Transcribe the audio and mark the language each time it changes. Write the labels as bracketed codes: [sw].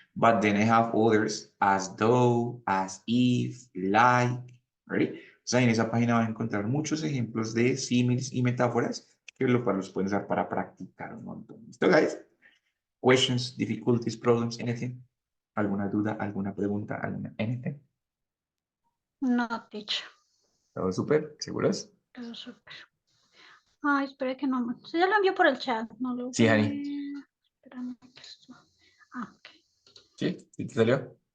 [en] But then I have others, as though, as if, like. Ready? [es] O sea, en esa página van a encontrar muchos ejemplos de símiles y metáforas que los pueden usar para practicar un montón. ¿Listo, guys? [en] Questions, difficulties, problems, anything? [es] ¿Alguna duda, alguna pregunta, anything? [en] No, teacher. [es] ¿Todo súper? ¿Seguros? Todo súper. Ay, espere que no. Sí, ya lo envió por el chat. No lo Sí, ve. Jani. Espérame que esto. Ok. ¿Sí? ¿Sí te salió?